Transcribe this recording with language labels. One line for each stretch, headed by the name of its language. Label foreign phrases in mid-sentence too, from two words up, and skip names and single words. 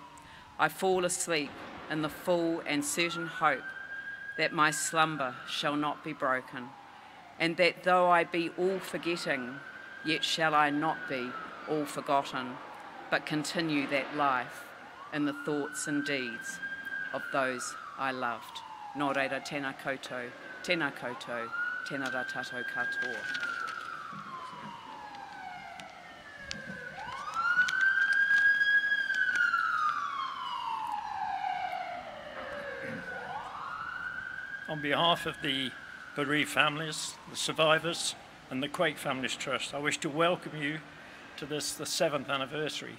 English: I fall asleep in the full and certain hope that my slumber shall not be broken, and that though I be all forgetting, yet shall I not be all forgotten, but continue that life in the thoughts and deeds of those I loved.
Māori: Nō reira, tēnā koutou, tēnā koutou, tēnā rā tātou katoa.
English: On behalf of the bereaved families, the survivors, and the Quake Families Trust, I wish to welcome you to this, the 7th anniversary.